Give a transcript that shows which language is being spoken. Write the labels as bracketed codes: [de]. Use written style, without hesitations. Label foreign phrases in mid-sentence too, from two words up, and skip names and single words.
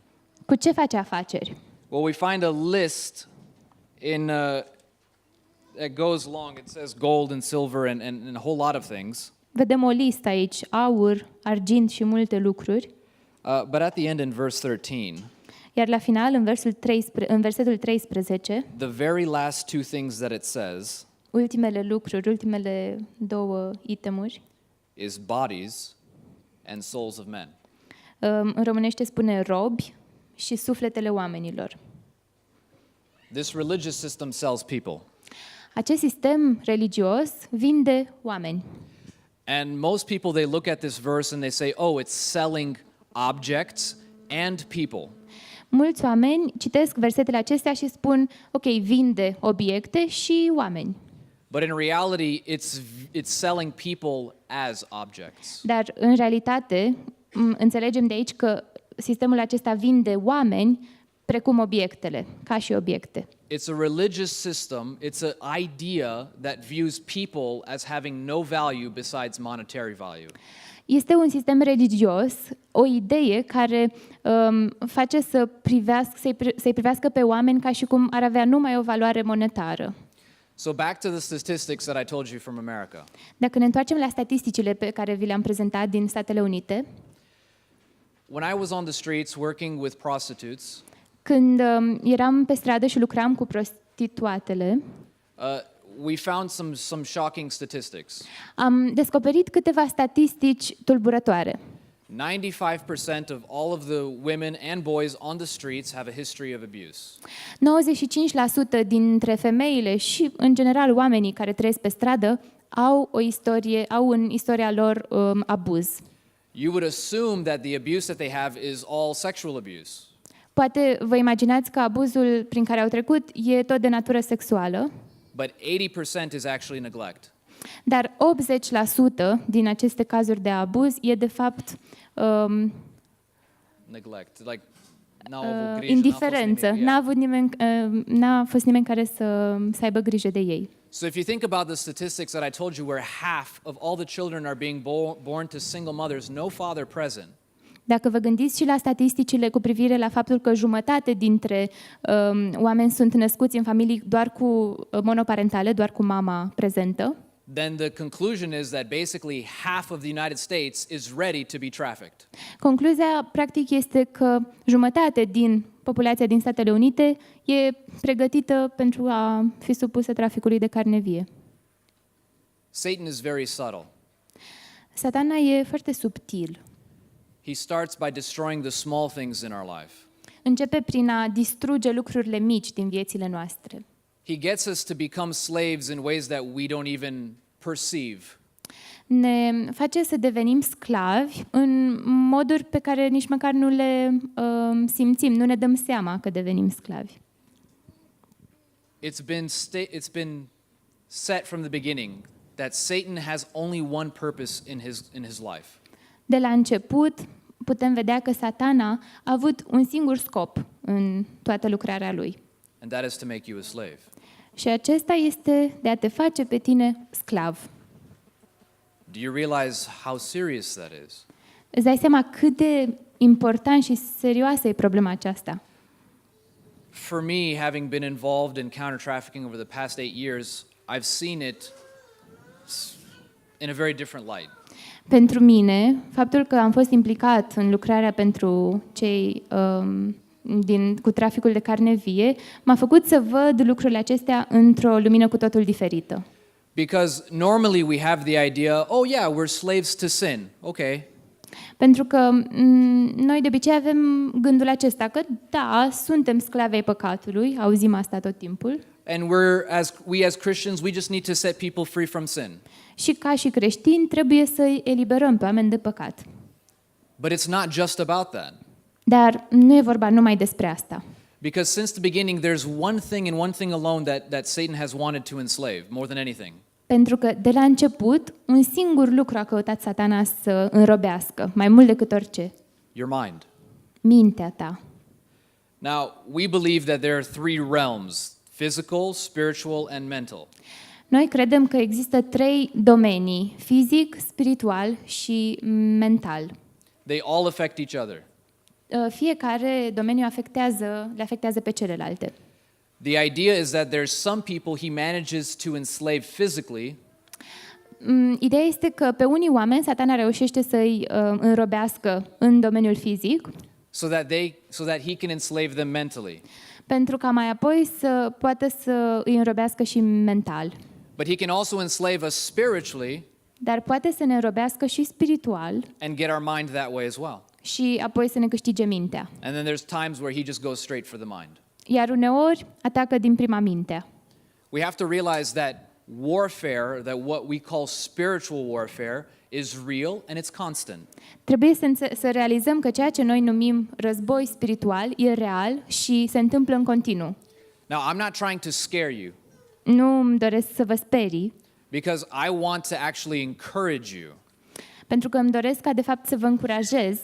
[ro] Cu ce face afaceri? [en] Well, we find a list in that goes long. It says gold and silver and a whole lot of things. [ro] Vedem o listă aici, aur, argint și multe lucruri. [en] But at the end in verse 13, [ro] Iar la final, în versetul 13, [en] the very last two things that it says [ro] ultimele lucruri, ultimele două itemuri, [en] is bodies and souls of men. [ro] în românește spune robi și sufletele oamenilor. [en] This religious system sells people. [ro] Acest sistem religios vinde oameni. [en] And most people, they look at this verse and they say, oh, it's selling objects and people. [ro] Mulți oameni citesc versetele acestea și spun, ok, vinde obiecte și oameni. [en] But in reality, it's selling people as objects. [ro] Dar în realitate, înțelegem de aici că sistemul acesta vinde oameni precum obiectele, ca și obiecte. [en] It's a religious system. It's an idea that views people as having no value besides monetary value. [ro] Este un sistem religios, o idee care face să-i privească pe oameni ca și cum ar avea numai o valoare monetară. [en] So back to the statistics that I told you from America. [ro] Dacă ne întoarcem la statisticile pe care vi le-am prezentat din Statele Unite, [en] When I was on the streets working with prostitutes, [ro] când eram pe stradă și lucram cu prostituatele, [en] we found some shocking statistics. [ro] am descoperit câteva statistici tulburătoare. [en] 95% of all of the women and boys on the streets have a history of abuse. [ro] 95% dintre femeile și, în general, oamenii care trăiesc pe stradă au în istoria lor abuz. [en] You would assume that the abuse that they have is all sexual abuse. [ro] Poate vă imaginați că abuzul prin care au trecut e tot de natură sexuală, [en] But 80% is actually neglect. [ro] dar 80% din aceste cazuri de abuz e de fapt [en] Neglect. Like, [ro] n-au avut grijă, indiferență. n-a fost nimeni, N-a fost nimeni care să aibă grijă de ei. [en] So if you think about the statistics that I told you where half of all the children are being born to single mothers, no father present. [ro] Dacă vă gândiți și la statisticile cu privire la faptul că jumătate dintre oameni sunt născuți în familii doar cu monoparentale, doar cu mama prezentă, [en] Then the conclusion is that basically half of the United States is ready to be trafficked. [ro] concluzia practic este că jumătate din populația din Statele Unite e pregătită pentru a fi supusă traficului de carne vie. [en] Satan is very subtle. [ro] Satana e foarte subtil. [en] He starts by destroying the small things in our life. [ro] Începe prin a distruge lucrurile mici din viețile noastre. [en] He gets us to become slaves in ways that we don't even perceive. [ro] Ne face să devenim sclavi în moduri pe care nici măcar nu le simțim, nu ne dăm seama că devenim sclavi. [en] It's been set from the beginning that Satan has only one purpose in his life. [ro] De la început putem vedea că Satana a avut un singur scop în toată lucrarea lui. [en] And that is to make you a slave. [ro] Și acesta este de a te face pe tine sclav. [en] Do you realize how serious that is? [ro] Îți dai seama cât de important și serioasă e problema aceasta? [en] For me, having been involved in counter trafficking over the past 8 years, I've seen it in a very different light. [ro] Pentru mine, faptul că am fost implicat în lucrarea pentru cei cu traficul de carne vie m-a făcut să văd lucrurile acestea într-o lumină cu totul diferită. [en] Because normally we have the idea, oh yeah, we're slaves to sin. Okay. [ro] Pentru că noi de obicei avem gândul acesta că da, suntem sclavi ai păcatului, auzim asta tot timpul. [en] And we as Christians, we just need to set people free from sin. [ro] Și ca și creștini trebuie să-i eliberăm pe oameni de păcat. [en] But it's not just about that. [ro] Dar nu e vorba numai despre asta. [en] Because since the beginning, there's one thing and one thing alone that Satan has wanted to enslave more than anything. [ro] Pentru că de la început, un singur lucru a căutat Satana să înrobească, mai mult decât orice. [en] Your mind. [ro] Mintea ta. [en] Now, we believe that there are three realms: physical, spiritual, and mental. [ro] Noi credem că există 3 domenii, fizic, spiritual și mental. [en] They all affect each other. [ro] Fiecare domeniu le afectează pe celelalte. [en] The idea is that there's some people he manages to enslave physically. [ro] Ideea este că pe unii oameni Satana reușește să-i înrobească în domeniul fizic, [en] so that he can enslave them mentally. [ro] pentru ca mai apoi să poată să îi înrobească și mental. [en] But he can also enslave us spiritually. [ro] Dar poate să ne înrobească și spiritual. [en] And get our mind that way as well. [ro] Și apoi să ne câștige mintea. [en] And then there's times where he just goes straight for the mind. [ro] Iar uneori atacă din prima mintea. [en] We have to realize that warfare, that what we call spiritual warfare, is real and it's constant. [ro] Trebuie să realizăm că ceea ce noi numim război spiritual e real și se întâmplă în continuu. [en] Now, I'm not trying to scare you. [ro] Nu îmi doresc să vă sperii. [en] Because I want to actually encourage you. [ro] Pentru că îmi doresc ca de fapt să vă încurajez.